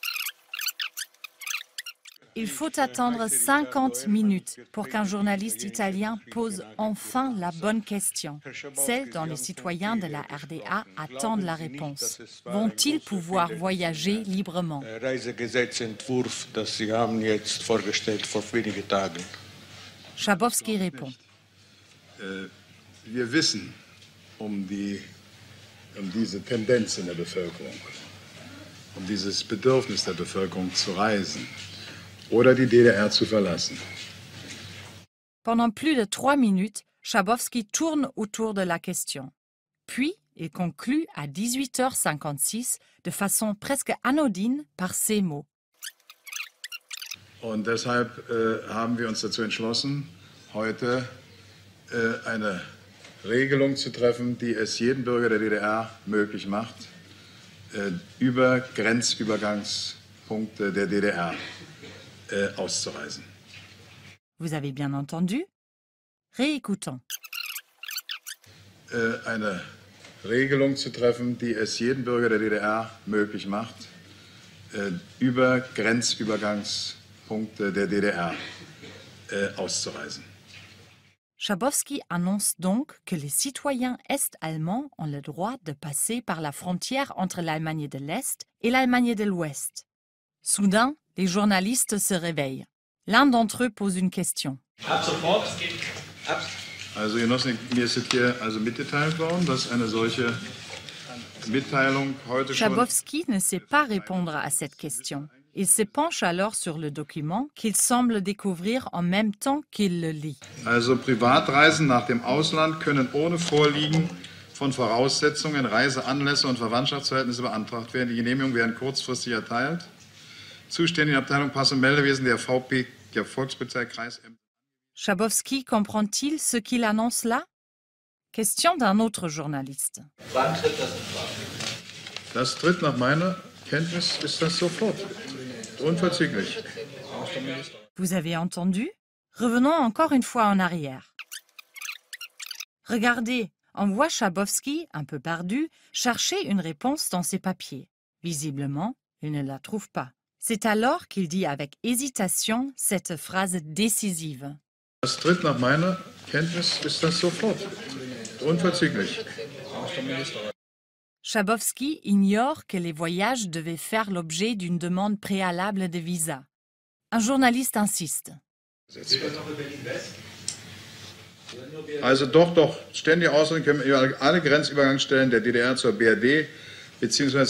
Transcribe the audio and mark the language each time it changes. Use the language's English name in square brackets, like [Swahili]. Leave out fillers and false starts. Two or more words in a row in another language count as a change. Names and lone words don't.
[French] Il faut attendre 50 minutes pour qu'un journaliste italien pose enfin la bonne question, celle dont les citoyens de la RDA attendent la réponse. Vont-ils pouvoir voyager librement? Schabowski répond. [German] Wir wissen diese Tendenz in der Bevölkerung, dieses Bedürfnis der Bevölkerung zu reisen oder die DDR zu verlassen. [French] Pendant plus de 3 minutes, Schabowski tourne autour de la question. Puis, il conclut à 18h56 de façon presque anodine par ces mots. [German] Und deshalb haben wir uns dazu entschlossen, heute eine Regelung zu treffen, die es jedem Bürger der DDR möglich macht, über Grenzübergangspunkte der DDR auszureisen. [French] Vous avez bien entendu? Réécoutons. [German] Eine Regelung zu treffen, die es jedem Bürger der DDR möglich macht, über Grenzübergangspunkte der DDR auszureisen. [French] Schabowski annonce donc que les citoyens est-allemands ont le droit de passer par la frontière entre l'Allemagne de l'Est et l'Allemagne de l'Ouest. Soudain, les journalistes se réveillent. L'un d'entre eux pose une question. [German] Also Genossen, mir ist hier mitgeteilt worden, dass eine solche Mitteilung heute schon... [French] Schabowski ne sait pas répondre à cette question. Il se penche alors sur le document qu'il semble découvrir en même temps qu'il le lit. [German] Also Privatreisen nach dem Ausland können ohne Vorliegen von Voraussetzungen, Reiseanlässe und Verwandtschaftsverhältnisse beantragt werden. Die Genehmigungen werden kurzfristig erteilt. Zuständige Abteilung Pass- und Meldewesen der VP, der Volkspolizei Kreis. [French] Schabowski comprend-il ce qu'il annonce là? Question d'un autre journaliste. [German] Wann tritt das in Kraft? Das tritt nach meiner Kenntnis ist das sofort. Unverzüglich. [French] Vous avez entendu? Revenons encore une fois en arrière. Regardez, on voit Schabowski, un peu perdu, chercher une réponse dans ses papiers. Visiblement, il ne la trouve pas. C'est alors qu'il dit avec hésitation cette phrase décisive. [German] Das tritt nach meiner Kenntnis ist das sofort. Unverzüglich. [French] Schabowski ignore que les voyages devaient faire l'objet d'une demande préalable de visa. Un journaliste insiste. [German] Also doch, ständige Ausländer können über alle Grenzübergangsstellen der DDR zur BRD bzw.